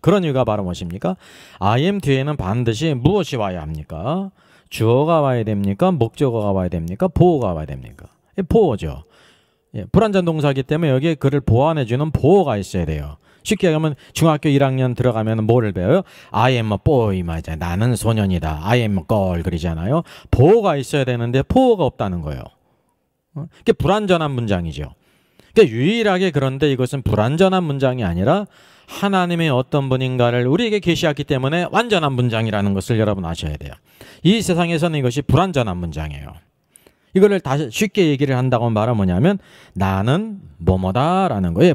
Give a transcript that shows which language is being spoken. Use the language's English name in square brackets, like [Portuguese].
[Korean] 그런 이유가 바로 무엇입니까? I am 뒤에는 반드시 무엇이 와야 합니까? 주어가 와야 됩니까? 목적어가 와야 됩니까? 보어가 와야 됩니까? 보어죠. 불완전 동사이기 때문에 여기에 그를 보완해주는 보어가 있어야 돼요. 쉽게 얘기하면 중학교 1학년 들어가면 뭐를 배워요? [English] I am a boy [Korean] 말이잖아요. 나는 소년이다. [English] I am a girl [Korean] 그러잖아요. 보어가 있어야 되는데 보어가 없다는 거예요. 그게 불완전한 문장이죠. 그러니까 유일하게, 그런데 이것은 불완전한 문장이 아니라 하나님의 어떤 분인가를 우리에게 계시했기 때문에 완전한 문장이라는 것을 여러분 아셔야 돼요. 이 세상에서는 이것이 불완전한 문장이에요. 이거를 다시 쉽게 얘기를 한다고 말하면 뭐냐면 나는 뭐뭐다라는 거예요.